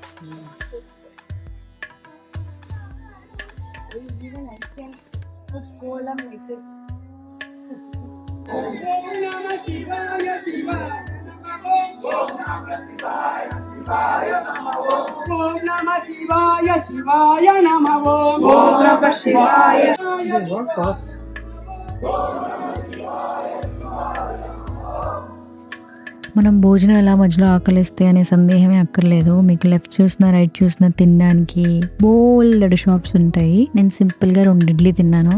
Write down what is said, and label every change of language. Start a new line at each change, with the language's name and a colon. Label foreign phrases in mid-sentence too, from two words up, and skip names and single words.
English: Even I can put kolam like this.
Sanskrit: Om Namah Shivaya, Shivaya Namah Om. Om Namah Shivaya.
Telugu: మనం భోజనం ఎలా మధ్యలో ఆకలిస్తే అనే సందేహమే అక్కర్లేదు. మీకు లెఫ్ట్ చూసినా రైట్ చూసినా తినడానికి బోల్డ్ షాప్స్ ఉంటాయి. నేను సింపుల్ గా 2 ఇడ్లీ తిన్నాను.